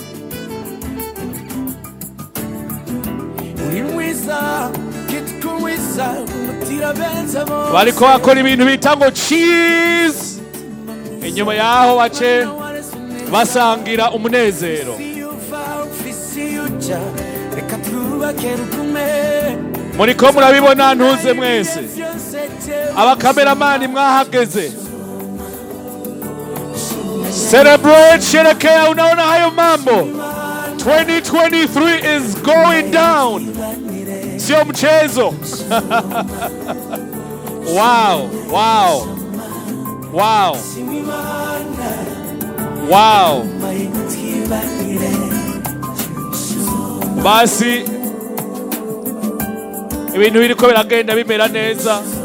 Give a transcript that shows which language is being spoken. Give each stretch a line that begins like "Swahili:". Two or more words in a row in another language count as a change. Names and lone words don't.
Rundi: Bariko bakora ibintu bita ngo cheese, inyuma yaho bace basangira umunezero. Muriko murabibona ntuze mwese, abakameramani mwahageze.
Swahili: Celebrate, sherekea, unaona hayo mambo.
English: 2023 is going down.
Swahili: Sio mchezo. Wow, wow. Wow. Wow.
Rundi: Basi ibintu biriko biragenda bimera neza.